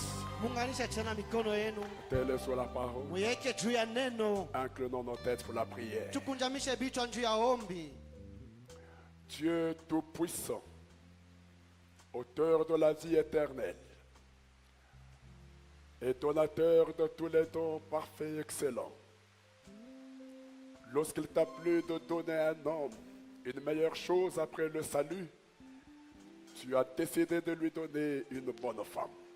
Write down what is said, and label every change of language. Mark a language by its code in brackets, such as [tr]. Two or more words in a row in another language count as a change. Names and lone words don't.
[sw] Munganisha tena mikono yenu, [fr] Mettez-les sur la parole. [sw] muiweke juu ya neno, [fr] Inclinons nos têtes pour la prière. [sw] tukunjamishe vichwa juu ya ombi. [fr] Dieu Tout-Puissant, auteur de la vie éternelle, et donateur de tous les dons parfaits et excellents, lorsqu'il t'a plu de donner à un homme une meilleure chose après le salut, tu as décidé de lui donner une bonne femme.